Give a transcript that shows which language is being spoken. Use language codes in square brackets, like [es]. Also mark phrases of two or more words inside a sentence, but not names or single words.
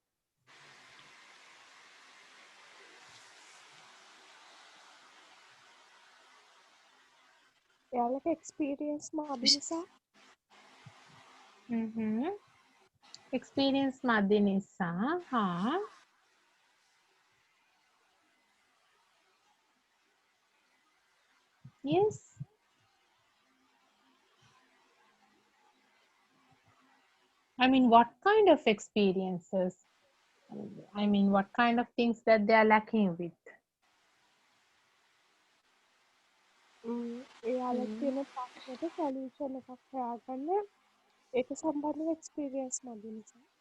[si] එයාලට එක්ස්පීරියන්ස් මදි නිසා. එක්ස්පීරියන්ස් මදි නිසා. හා. [en] Yes. I mean, what kind of experiences? I mean, what kind of things that they are lacking with? [si] එයාලට තියෙන ප්‍රශ්නෙට සොලියුෂන් එකක් හොයාගන්න ඒක සම්බන්ධව එක්ස්පීරියන්ස් මදි නිසා.